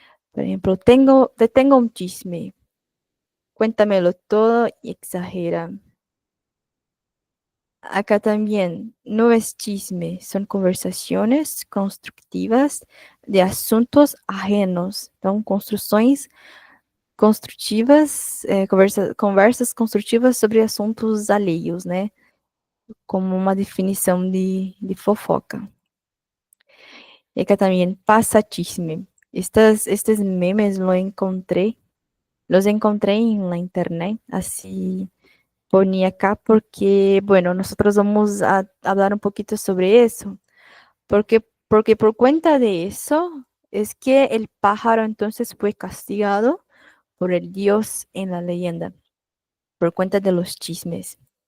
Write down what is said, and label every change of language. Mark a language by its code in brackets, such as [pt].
[es] Por ejemplo, te tengo un chisme. Cuéntamelo todo y exagera. Acá también no es chisme, son conversaciones constructivas de asuntos ajenos. [pt] Então, construções construtivas, conversas construtivas sobre assuntos alheios, né? Como uma definição de fofoca. [es] Y acá también pasa chisme. Estos memes los encontré en la internet, así ponía acá porque, bueno, nosotros vamos a hablar un poquito sobre eso, porque por cuenta de eso es que el pájaro entonces fue castigado por el dios en la leyenda, por cuenta de los chismes.